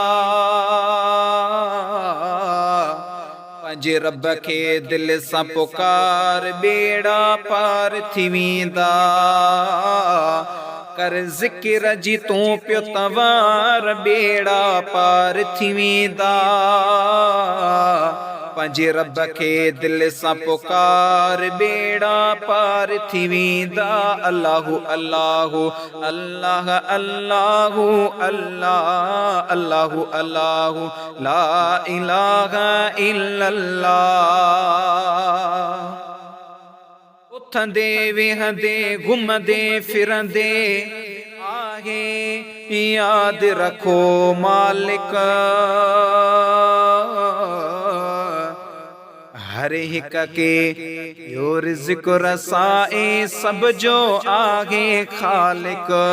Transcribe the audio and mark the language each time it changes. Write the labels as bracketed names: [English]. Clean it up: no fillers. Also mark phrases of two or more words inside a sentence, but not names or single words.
[Sindhi] पंहिंजे रब खे दिल सां पुकार बेड़ा पार थी वेंदा। कर ज़िक्र जी तू पियो तवार बेड़ा पार थी वेंदा। पंहिंजे रब खे दिल सां पुकार बेड़ा पार थी वेंदा। [Arabic] الله الله الله الله الله الله الله لا إله إلا الله. [Sindhi] उथंदे वेहंदे घुमंदे फिरंदे आहे याद रखो मालिक। हर हिक के यो रिज़्क़ रसाए सब जो आहे खालिक।